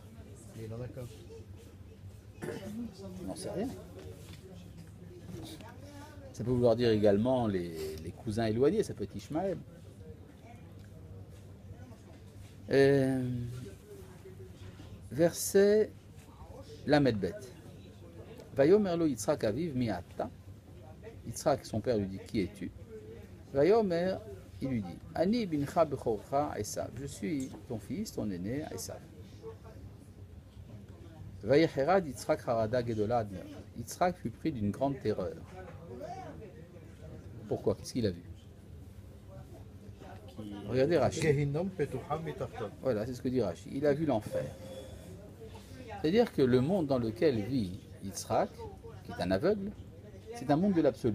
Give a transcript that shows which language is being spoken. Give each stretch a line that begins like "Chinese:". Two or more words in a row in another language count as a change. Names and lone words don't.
French: Mais il en a qu'un. On n'en sait rien. Ça peut vouloir dire également les cousins éloignés, ça peut être Ishmaël. Verset Lamedbet.
Hebrew: ויאמר לו יצחק אביו מי אתה.
French: Yitzhak, son père, lui dit, qui es-tu? Vayomer, il lui dit,
Hebrew: אני בנך בכרך עשו.
French: Je suis ton fils, ton aîné, Esav.
Hebrew: ויחרד יצחק חרדה גדלה עד מאד.
French: Yitzhak fut pris d'une grande terreur. Pourquoi? Qu'est-ce qu'il a vu? Regardez Rashi.
Hebrew: גיהנם פתוחה מתחתיו.
French: Voilà, c'est ce que dit Rashi. Il a vu l'enfer. C'est-à-dire que le monde dans lequel vit Yitzhak, qui est un aveugle, c'est un monde de l'absolu.